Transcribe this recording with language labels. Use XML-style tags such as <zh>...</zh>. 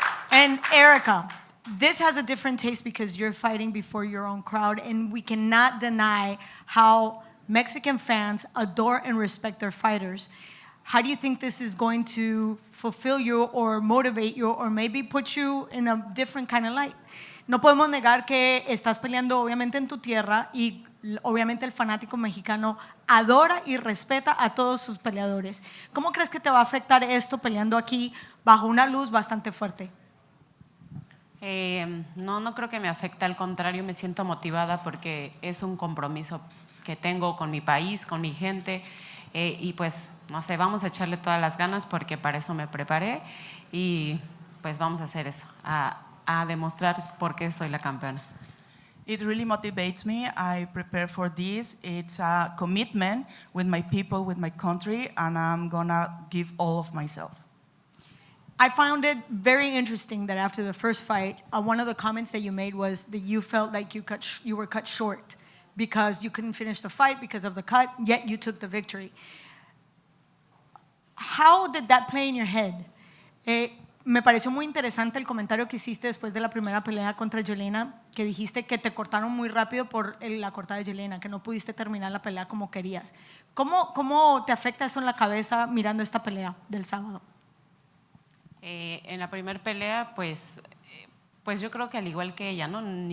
<en>And Erika, this has a different taste because you're fighting before your own crowd, and we cannot deny how Mexican fans adore and respect their fighters. How do you think this is going to fulfill you or motivate you or maybe put you in a different kind of light?</en> <es>No podemos negar que estás peleando obviamente en tu tierra y obviamente el fanático mexicano adora y respeta a todos sus peleadores. ¿Cómo crees que te va a afectar esto peleando aquí bajo una luz bastante fuerte? No creo que me afecte, al contrario, me siento motivada porque es un compromiso que tengo con mi país, con mi gente, y pues, no sé, vamos a echarle todas las ganas porque para eso me preparé y pues vamos a hacer eso, a demostrar por qué soy la campeona.</es> <en>It really motivates me. I prepare for this. It's a commitment with my people, with my country, and I'm gonna give all of myself. I found it very interesting that after the first fight, one of the comments that you made was that you felt like you were cut short because you couldn't finish the fight because of the cut, yet you took the victory. How did that play in your head?</en> <es>me pareció muy interesante el comentario que hiciste después de la primera pelea contra Yelena, que dijiste que te cortaron muy rápido por la cortada de Yelena, que no pudiste terminar la pelea como querías. ¿Cómo te afecta eso en la cabeza mirando esta pelea del sábado? En la primera pelea, pues yo creo que al igual que ella, ¿no?</es>